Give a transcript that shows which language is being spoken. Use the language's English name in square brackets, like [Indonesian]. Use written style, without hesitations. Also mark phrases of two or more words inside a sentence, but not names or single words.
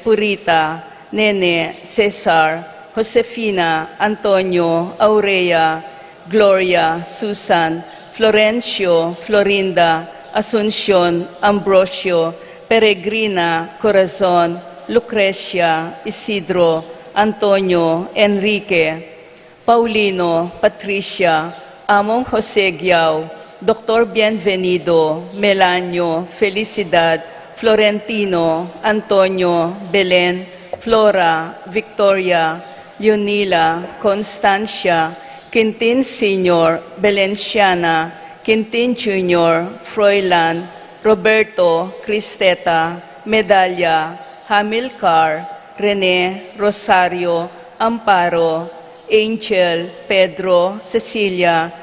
[Pampanga] Purita, Nene, Cesar, Josefina, Antonio, Aurea, Gloria, Susan, Florencio, Florinda, Asuncion, Ambrosio, Peregrina, Corazon, Lucrecia, Isidro, Antonio, Enrique, Paulino, Patricia, Among Jose Giao, Dr. Bienvenido, Melanio, Felicidad, Florentino, Antonio, Belen, Flora, Victoria, Leonila, Constancia, Quintin Sr., Belenciana, Quintin Jr., Froilan, Roberto, Cristeta, Medalla, Hamilcar, Rene, Rosario, Amparo, Angel, Pedro, Cecilia,